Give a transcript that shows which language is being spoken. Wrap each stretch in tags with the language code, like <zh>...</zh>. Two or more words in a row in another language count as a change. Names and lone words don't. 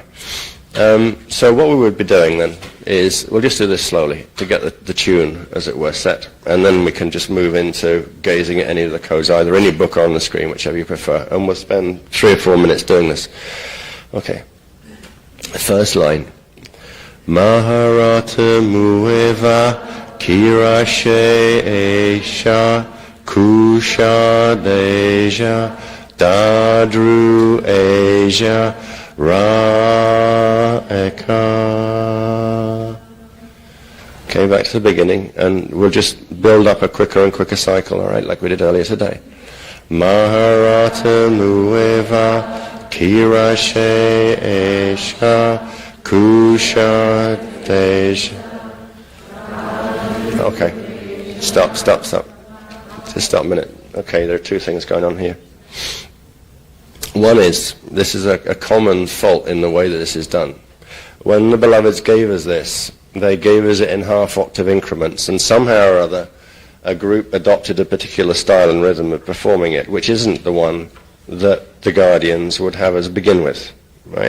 <en>So what we would be doing then is, we'll just do this slowly to get the tune, as it were, set, and then we can just move into gazing at any of the codes, either in your book or on the screen, whichever you prefer, and we'll spend 3 or 4 minutes doing this. Okay. First line. Maharata mueva kirashe esha kusha deja dadru eja ra eka. Okay, back to the beginning, and we'll just build up a quicker and quicker cycle, all right, like we did earlier today. Maharata mueva kirashe esha kusha deja. Okay, stop. Just stop a minute. Okay, there are 2 things going on here. One is, this is a common fault in the way that this is done. When the beloveds gave us this, they gave us it in half-octave increments, and somehow or other, a group adopted a particular style and rhythm of performing it, which isn't the one that the guardians would have us begin with, right?</en>